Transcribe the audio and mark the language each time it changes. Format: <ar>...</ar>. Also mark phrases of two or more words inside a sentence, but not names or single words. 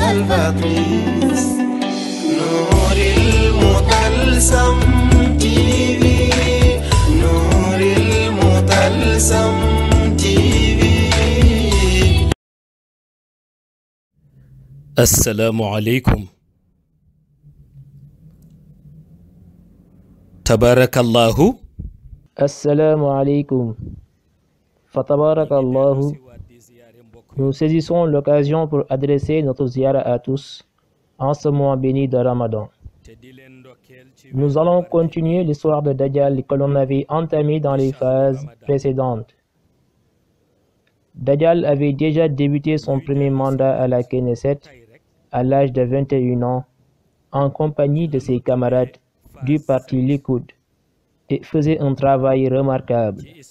<fr>Patrice, Nour el-Mutalsam TV, Nour el-Mutalsam TV.</fr> <ar>السلام عليكم. Tabarakallahu. السلام عليكم. فتبارك الله.</ar> <fr>Nous saisissons l'occasion pour adresser notre ziyara à tous en ce mois béni de Ramadan. Nous allons continuer l'histoire de Dajjal que l'on avait entamée dans les phases précédentes. Dajjal avait déjà débuté son premier mandat à la Knesset à l'âge de 21 ans en compagnie de ses camarades du parti Likoud et faisait un travail remarquable.</fr>